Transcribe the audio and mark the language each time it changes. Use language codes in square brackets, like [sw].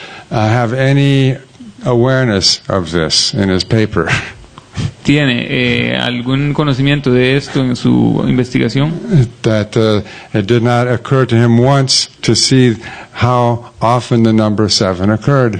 [en] have any awareness of this in his paper. [es] Tiene algún conocimiento de esto en su investigación. [en] That it did not occur to him once to see how often the number 7 occurred.